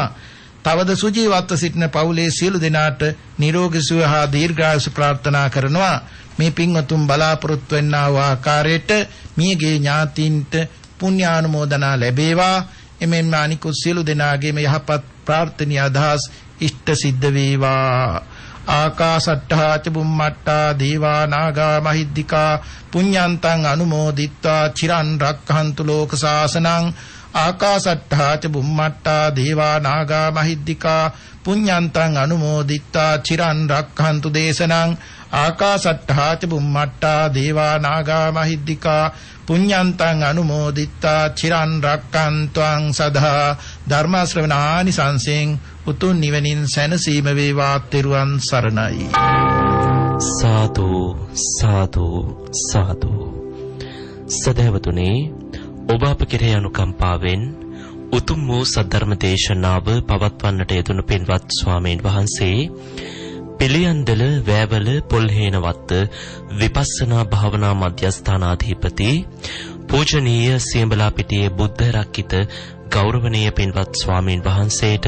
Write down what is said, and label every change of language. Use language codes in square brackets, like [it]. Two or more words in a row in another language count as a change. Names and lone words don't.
[si] තවද සුජීවත්ව සිටින පවුලේ සියලු දෙනාට නිරෝගී සුව හා දීර්ඝායුෂ ප්‍රාර්ථනා කරනවා. මේ පින්වතුන් බලාපොරොත්තු වෙන්නා වූ ආකාරයට මියගේ ඥාතීන්ට පුණ්‍යානුමෝදනා ලැබේවා. එමෙන්ම අනිකුත් සියලු දෙනාගේම යහපත් ප්‍රාර්ථනීය අදහස් ඉෂ්ට සිද්ධ වේවා. [pi] ආකාසට්ඨා ච බුම්මට්ඨා දේවා නාග මහිද්దికා පුඤ්ඤන්තං අනුමෝදිත්වා චිරන් රක්ඛන්තු ලෝක සාසනං. ආකාසට්ඨා ච බුම්මට්ඨා දේවා නාග මහිද්దికා පුඤ්ඤන්තං අනුමෝදිත්වා චිරන් රක්ඛන්තු දේශනං. ආකාසට්ඨා ච බුම්මට්ඨා දේවා නාග මහිද්దికා පුඤ්ඤන්තං අනුමෝදිත්වා චිරන් රක්ඛන්තුං සදා. [si] ධර්ම ශ්‍රවණානි සංසෙන් උතුම් නිවනින් සැනසීම වේවා. තෙරුවන් සරණයි. සාදු සාදු සාදු. සදහවතුනි, ඔබ අප කෙරෙහි අනුකම්පාවෙන් උතුම් වූ සද්ධර්ම දේශනාව පවත්වන්නට යෙදුණු පින්වත් ස්වාමීන් වහන්සේ පිළියන්දල වෑවල පොල්හේනවත්ත විපස්සනා භාවනා මධ්‍යස්ථානාධිපති පූජනීය සියඹලාපිටියේ බුද්ධ රක්කිත ගෞරවනීය පින්වත් ස්වාමීන් වහන්සේට